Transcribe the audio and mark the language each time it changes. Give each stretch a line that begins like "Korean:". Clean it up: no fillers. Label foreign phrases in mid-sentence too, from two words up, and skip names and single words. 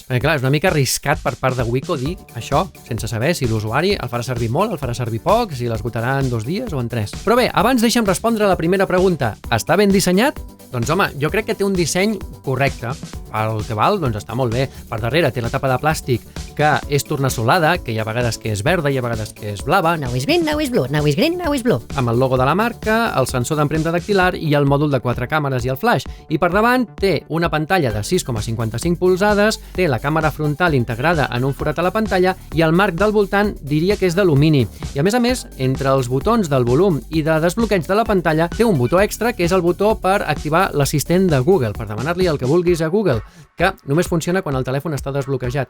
Catalan: Clar, és una mica arriscat per part de Wiko dir això, sense saber si l'usuari el farà servir molt, el farà servir poc, si l'esgotarà en 2 dies o en 3. Però bé, abans deixa'm respondre a la primera pregunta. Està ben dissenyat? Doncs home, jo crec que té un disseny correcte. El que val, doncs està molt bé. Per darrere té la tapa de plàstic que és tornassolada, que hi ha vegades que és verda, hi ha vegades que és blava.
English: Now is green, now is blue, now is green, now is blue.
Catalan: Amb el logo de la marca, el sensor d'empremta dactilar i el mòdul de 4 càmeres i el flash. I per davant té una pantalla de 6,55 polzades, té la càmera frontal integrada en un forat a la pantalla i el marc del voltant diria que és d'alumini. I a més, entre els botons del volum i de desbloqueig de la pantalla té un botó extra que és el botó per activar l'assistent de Google, per demanar-li el que vulguis a Google, que només funciona quan el telèfon està desbloquejat.